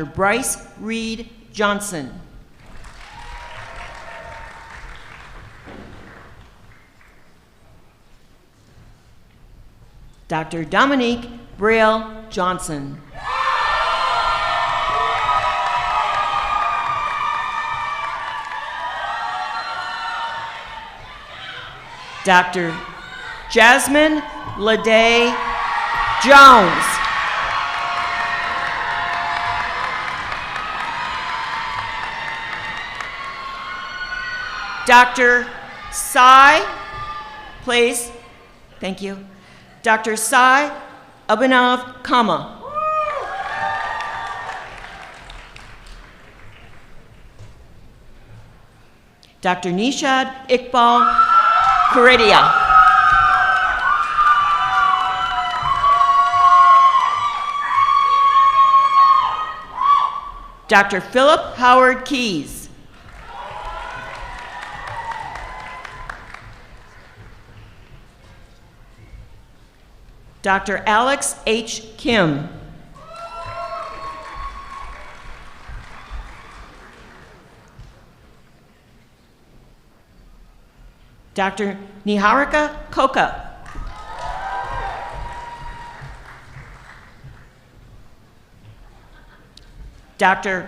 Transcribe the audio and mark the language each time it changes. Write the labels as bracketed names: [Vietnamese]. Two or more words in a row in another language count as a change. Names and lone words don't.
[English] Bryce Reed Johnson. Dr. Dominique Braille Johnson. Dr. Jasmine Lede Jones. Dr. Sai, please, thank you. Dr. Sai Abhinav Kama. Dr. Nishad Iqbal Karidia. Dr. Philip Howard Keys. Dr. Alex H. Kim. Dr. Niharika Koka. Dr.